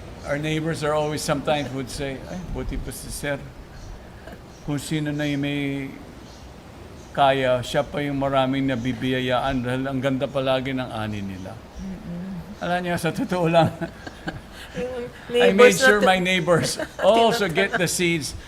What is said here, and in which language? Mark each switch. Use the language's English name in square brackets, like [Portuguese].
[English] Our neighbors are always sometimes would say, [Filipino] ay, buti pa si Sir. Kung sino na yung may kaya, siya pa yung maraming nabibiyayaan dahil ang ganda palagi ng ani nila. Alam niyo, sa totoo lang, [English] I made sure my neighbors also get the seeds.